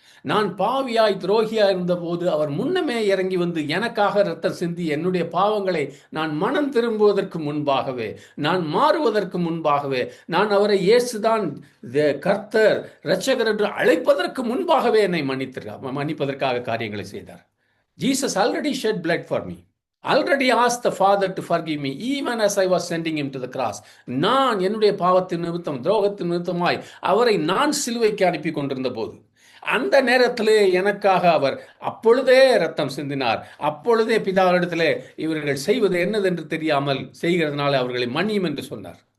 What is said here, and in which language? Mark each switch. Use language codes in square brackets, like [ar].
[ta] நான் பாவியாய் துரோகியாய் இருந்தபோது அவர் முன்னமே இறங்கி வந்து எனக்காக இரத்தம் சிந்தி என்னுடைய பாவங்களை நான் மனம் திரும்புவதற்கு முன்பாகவே, நான் மாறுவதற்கு முன்பாகவே, நான் அவரை இயேசுதான் கர்த்தர் இரட்சகர் என்று அழைப்பதற்கு முன்பாகவே என்னை மன்னிப்பதற்காக காரியங்களை செய்தார். [en] Jesus already shed blood for me. Already asked the Father to forgive me even as I was sending him to the cross. [ta] நான் என்னுடைய பாவத்தின் நிமித்தம், துரோகத்தின் நிமித்தமாய் அவரை நான் சிலுவைக்கு அனுப்பி கொண்டிருந்த போது, அந்த நேரத்திலே எனக்காக அவர் அப்பொழுதே ரத்தம் சிந்தினார். அப்பொழுதே பிதாவிடத்திலே இவர்கள் செய்வது என்னதென்று தெரியாமல் செய்கிறதுனால அவர்களை மன்னியும் என்று சொன்னார்.